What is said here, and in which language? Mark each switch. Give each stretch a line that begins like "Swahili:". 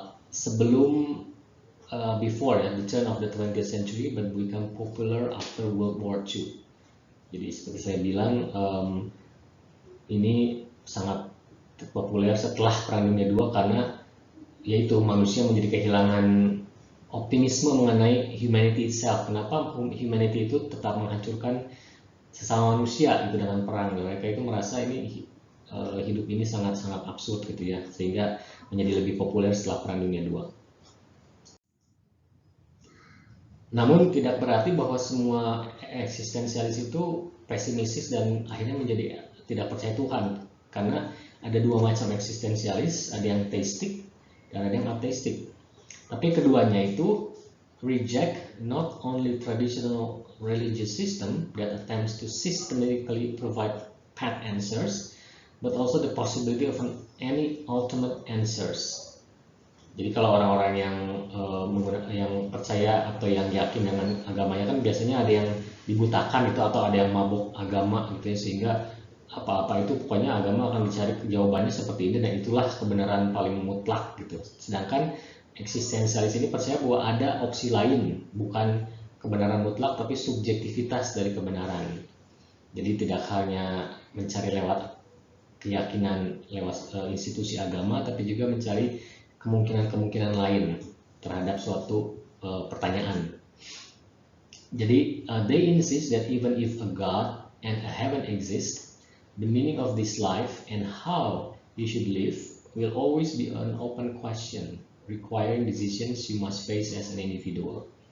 Indonesian: Sebelum
English: before the turn of the 20th century, but become popular after World War II.
Indonesian: Jadi seperti saya bilang, ini sangat populer setelah Perang Dunia II karena yaitu manusia menjadi kehilangan optimisme mengenai
English: humanity itself.
Indonesian: Kenapa humanity itu tetap menghancurkan sesama manusia itu dengan perang? Mereka itu merasa ini hidup ini sangat-sangat absurd gitu ya, sehingga menjadi lebih populer setelah Perang Dunia II. Namun tidak berarti bahwa semua eksistensialis itu pesimistis dan akhirnya menjadi tidak percaya Tuhan, karena ada dua macam eksistensialis, ada yang teistik dan ada yang ateistik. Tapi keduanya itu
English: reject not only traditional religious system that attempts to systematically provide pat answers, but also the possibility of any ultimate answers.
Indonesian: Jadi kalau orang-orang yang percaya atau yang yakin dengan agamanya kan biasanya ada yang dibutakan itu atau ada yang mabuk agama gitu ya, sehingga apa-apa itu pokoknya agama akan dicari jawabannya seperti ini dan itulah kebenaran paling mutlak gitu. Sedangkan eksistensialis ini percaya bahwa ada opsi lain, bukan kebenaran mutlak tapi subjektivitas dari kebenaran. Jadi tidak hanya mencari lewat keyakinan lewat institusi agama, tapi juga mencari kemungkinan-kemungkinan lain terhadap suatu pertanyaan. Jadi
English: they insist that even if a God and a heaven exist, the meaning of this life and how you should live will always be an open question, requiring decisions you must face as an individual.